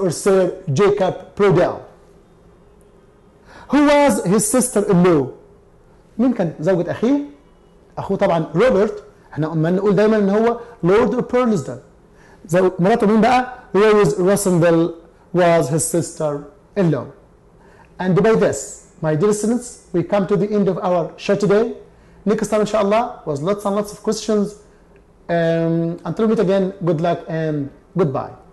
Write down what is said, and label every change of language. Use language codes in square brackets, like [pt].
[en] or Sir Jacob Prodell, who was his sister-in-law. [ar] مين كان زوجة أخيه؟ أخوه طبعا روبرت. احنا قلنا نقول دايما إن هو لورد بيرلزدن. مراته مين بقى؟ [en] Rose Rossendale was his sister-in-law. And by this, my dear students, we come to the end of our show today. Next time, inshallah, was lots and lots of questions. Until we meet again, good luck and goodbye.